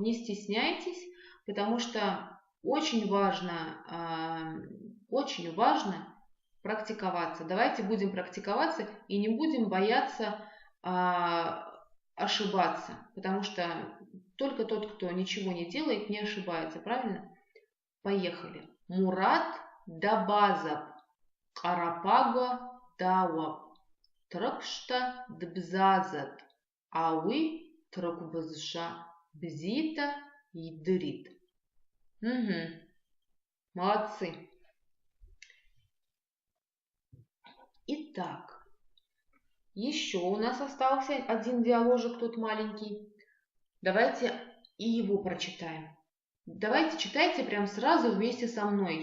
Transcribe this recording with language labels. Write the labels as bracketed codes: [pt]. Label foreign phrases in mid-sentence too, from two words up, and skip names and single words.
[ru] Не стесняйтесь, потому что очень важно практиковаться. Давайте будем практиковаться и не будем бояться ошибаться, потому что только тот, кто ничего не делает, не ошибается, правильно? Поехали. [abq] Мурат дабазаб, Карапага дауаб, Тракшта дбзазат, ауи тракбазша бзита yiдрит. [ru] Угу. Молодцы. Итак, еще у нас остался один диаложик тут маленький. Давайте и его прочитаем. Давайте читайте прям сразу вместе со мной.